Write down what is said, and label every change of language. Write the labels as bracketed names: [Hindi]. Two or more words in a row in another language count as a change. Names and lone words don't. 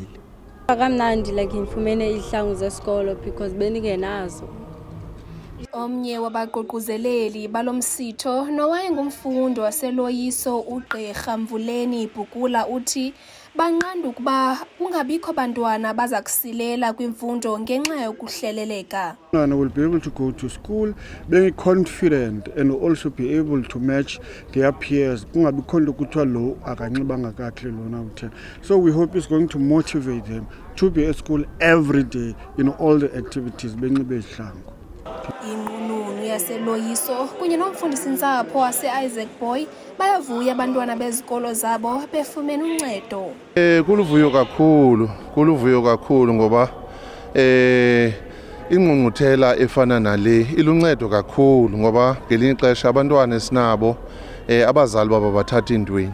[Xhosa] Kamnandi like ngifumene izihlangu zesikolo because bendingenazo. Omnye wabaququzeleli balomsitho nowayengumfundi waseLoyiso uGqirha Mvuleni Bhukula uthi banqanda ukuba kungabikho bantwana baza kusilela kwimfundo ngenxa yokuhleleleka. [English] Will be able to go to school being confident and also be able to match their peers. [Xhosa] Kungabikho nto kuthiwa lo akanxibanga kakuhle lona uthena. [English] So we hope it's going to motivate them to be at school every day in all the activities [Xhosa] benxibe izihlangu. Inqununu yaseLoyiso kunye nomfundisi-ntsapho wase-Isaac Boy bayavuya abantwana bezikolo zabo befumene uncedo. Kuluvuyo kakhulu ngoba ingqungquthela efana nale iluncedo kakhulu ngoba ngelinye ixesha abantwana esinabo abazali babo bathatha intweni.